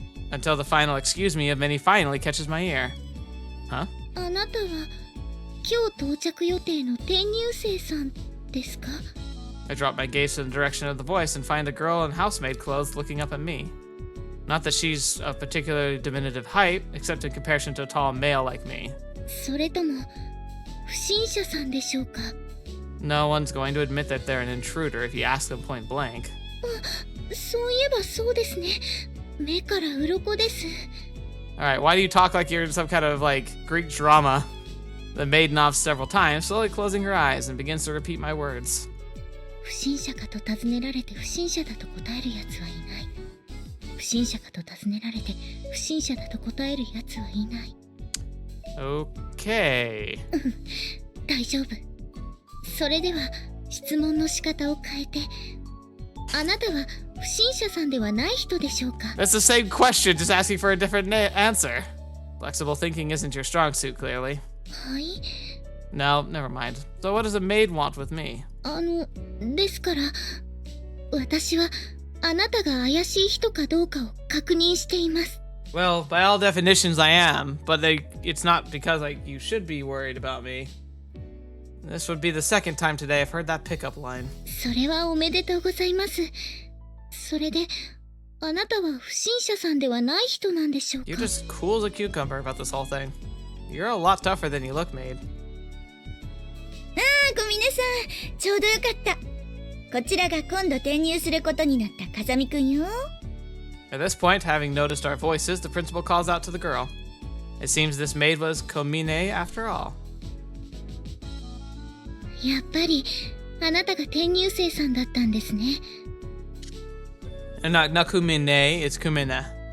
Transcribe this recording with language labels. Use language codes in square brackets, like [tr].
[en] Until the final excuse me of many finally catches my ear. Huh? [ja] あなたは今日到着予定の転入生さんですか？ [en] I drop my gaze to the direction of the voice and find a girl in housemaid clothes looking up at me. Not that she's of particularly diminutive height, except in comparison to a tall male like me. [ja] それとも不審者さんでしょうか？ [en] No one's going to admit that they're an intruder if you ask them point blank. [ja] そういえばそうですね。目から鱗です。 [en] Alright, why do you talk like you're in some kind of, like, Greek drama? The maid nods several times, slowly closing her eyes, and begins to repeat my words. [ja] 不審者かと尋ねられて不審者だと答えるやつはいない。不審者かと尋ねられて不審者だと答えるやつはいない。 [en] Okay. [ja] 大丈夫。それでは質問の仕方を変えて、あなたは不審者さんではない人でしょうか？ [en] That's the same question, just asking for a different answer. Flexible thinking isn't your strong suit, clearly. [ja] はい。 [en] No, never mind. So what does a maid want with me? ですから、私はあなたが怪しい人かどうかを確認しています。 Well, by all definitions, I am, but it's not because you should be worried about me. This would be the second time today I've heard that pickup line. [ja] それはおめでとうございます。それで、あなたは不審者さんではない人なんでしょうか？ [en] You're just cool as a cucumber about this whole thing. You're a lot tougher than you look, maid. [ja] ごみねさん、ちょうどよかった。こちらが今度転入することになった風見くんよ。 [en] At this point, having noticed our voices, the principal calls out to the girl. It seems this maid was Komine after all. [ja] やっぱりあなたが転入生さんだったんですね。 [en] And not Kumine, it's Kumina.